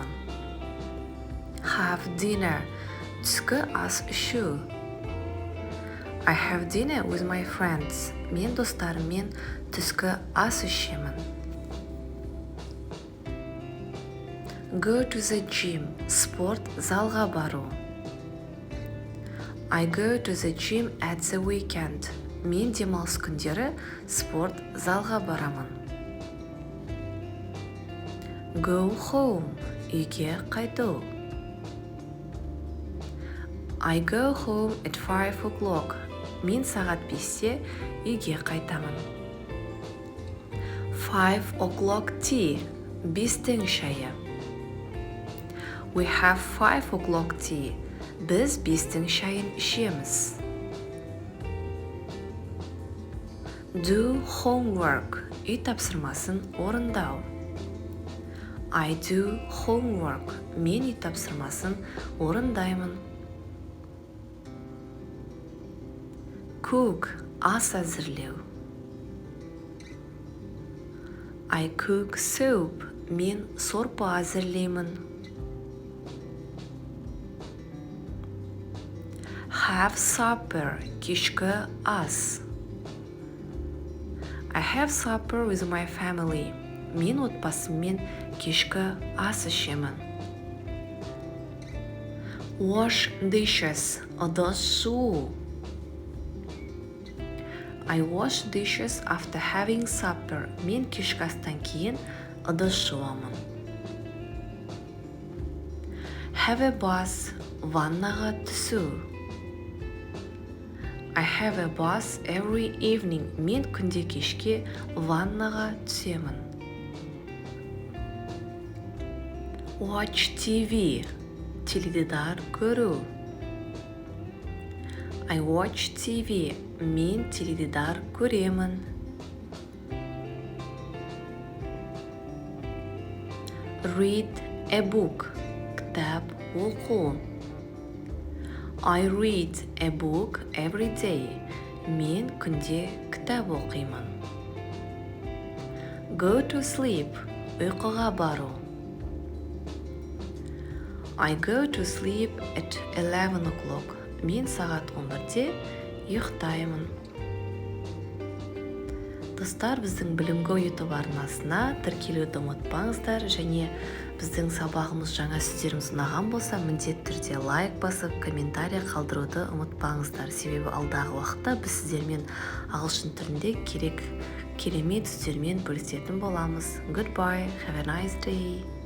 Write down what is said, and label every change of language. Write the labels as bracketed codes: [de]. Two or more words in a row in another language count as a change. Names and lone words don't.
[en] Have dinner, [kk] түскі ас ішу. [en] I have dinner with my friends. [kk] Мен достарыммен түскі ас ішемін. [en] Go to the gym, [kk] спорт залға бару. [en] I go to the gym at the weekend. [kk] Мен демалыс күндері спорт залға барамын. [en] Go home, [kk] үйге қайту. [en] I go home at 5 o'clock. [kk] Мен сағат 5-те үйге қайтамын. [en] 5 o'clock tea, [kk] 5-тің шайы. [en] We have 5 o'clock tea. [kk] Біз 5-тің шайын ішеміз. [en] Do homework, [kk] үй тапсырмасын орындау. [en] I do homework. [kk] Мен үй тапсырмасын орындаймын. Cook, ас әзірлеу. [en] I cook soup. [kk] Мен сорпа әзірлеймін. [en] Have supper, [kk] кешкі ас. [en] I have supper with my family. [kk] Мен отбасыммен кешкі ас ішемін. [en] Wash dishes, [kk] ыдыс жуу. [en] I wash dishes after having supper. [kk] Мен кешкі астан кейін ыдыс жуамын. [en] Have a bath, [kk] ваннаға түсу. [en] I have a bath every evening. [kk] Мен күнде кешке ваннаға түсемін. [en] Watch TV, [kk] теледидар көру. [en] I watch TV. [kk] Мен теледидар көремін. [en] Read a book, [kk] кітап оқу. [en] I read a book every day. [kk] Мен күнде кітап оқимын. [en] Go to sleep, [kk] ұйқыға бару. [en] I go to sleep at 11 o'clock. [kk] Мен сағат 11-де ұйықтаймын. Достар, біздің білімге YouTube арнасына тіркелуді ұмытпаңыздар, және біздің сабағымыз, жаңа сөздеріміз ұнаған болса, міндетті түрде лайк басып, комментарий қалдыруды ұмытпаңыздар. Себебі алдағы уақытта біз сіздермен ағылшын тілінде керемет сөздермен бөлісетін боламыз. [en] Goodbye, have a nice day.